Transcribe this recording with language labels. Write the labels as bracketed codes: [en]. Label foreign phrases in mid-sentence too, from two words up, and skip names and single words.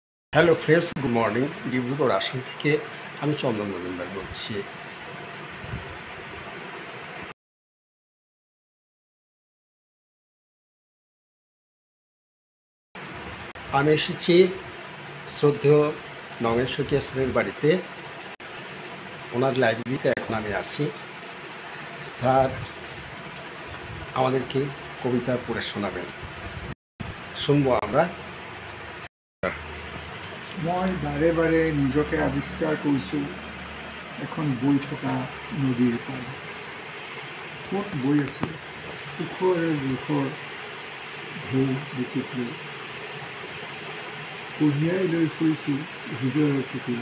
[en] hello friends, good morning. [bn] ডিব্রুগড় আসন থেকে আমি চন্দন মজুমদার বলছি। আমি এসেছি শ্রদ্ধেয় নগেন শইকীয়া স্যারের বাড়িতে। ওনার লাইব্রেরিতে এখন আমি আছি। স্যার আমাদেরকে কবিতা পড়ে শোনাবেন, শুনবো আমরা। [as] মই বাৰে বাৰে নিজকে আৱিষ্কাৰ কৰিছোঁ এখন বৈ থকা নদীৰ পাৰ। ক'ত বৈ আছে সুখৰে দুখৰ ঢৌ বুকুত লৈ, কঢ়িয়াই লৈ ফুৰিছোঁ হৃদয়ৰ পুখুৰী।